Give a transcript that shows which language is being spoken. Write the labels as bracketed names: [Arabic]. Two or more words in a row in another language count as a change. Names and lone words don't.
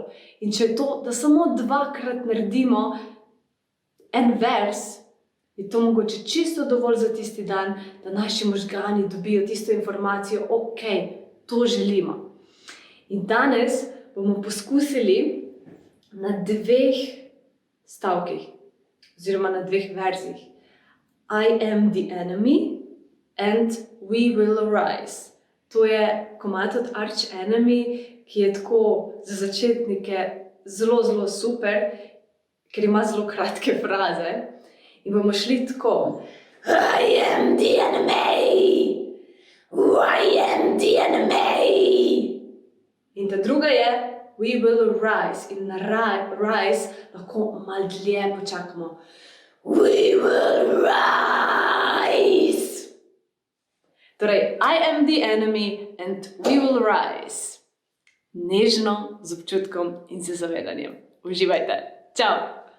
[Slovenian] In če je to, da samo 2-krat naredimo en vers, je to mogoče čisto dovolj za tisti dan, da naši možgani dobijo tisto informacijo, ok, to želimo. In danes bomo poskusili na 2 stavkih, oziroma na 2 verzih. [English] I am the enemy and we will arise. [Slovenian] To je komad od Arch Enemy, ki je tako za začetnike zelo, zelo super, ker ima zelo kratke fraze. In bomo šli tako. [English] I am the enemy! I am the enemy! [Slovenian] In ta druga je [English] we will arise. [Slovenian] In na rise lahko malo dlje počakamo. [English] We will rise! Torej, I am the enemy and we will rise. [Slovenian] Nežno, z občutkom in z zavedanjem. Uživajte. Čau!